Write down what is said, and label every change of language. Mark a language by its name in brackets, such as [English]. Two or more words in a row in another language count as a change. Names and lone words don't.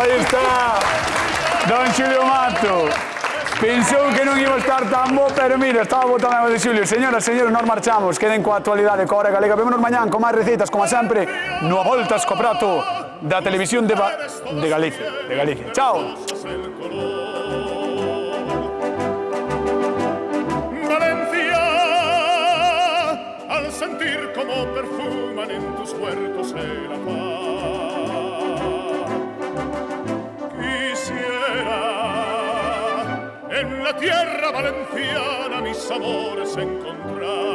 [Galician] Aí está! Don Xulio Mato. Pensou que non iba a estar tan bo, pero mira, estaba botando de Xulio. [Spanish] Señoras, señores, nos marchamos. [Galician] Queden coa actualidade coa Hora Galega. Vémonos mañán con máis receitas, como sempre, no Voltas co Prato da Televisión de Galicia. Chao! [Spanish] Valencia, al sentir como perfuman en tus huertos el paz. Quisiera en la tierra valenciana sabores encontrar.